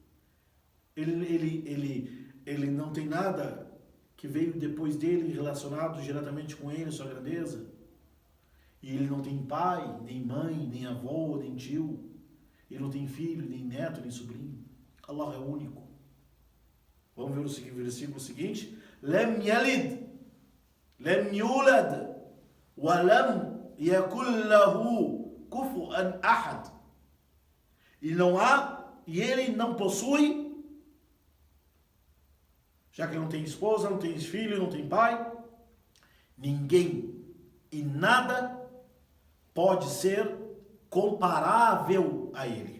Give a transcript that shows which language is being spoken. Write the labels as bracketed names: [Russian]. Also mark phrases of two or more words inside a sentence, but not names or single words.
[Portuguese] Ele não tem nada que veio depois dele relacionado diretamente com ele, sua grandeza. E ele não tem pai, nem mãe, nem avô, nem tio. Ele não tem filho, nem neto, nem sobrinho. Allah é único. Vamos ver o versículo seguinte. [Arabic] لم يلد، لم يولد، ولم يكن له كفوا أحد. [Portuguese] E não há, e ele não possui, já que ele não tem esposa, não tem filho, não tem pai, ninguém e nada pode ser comparável a ele.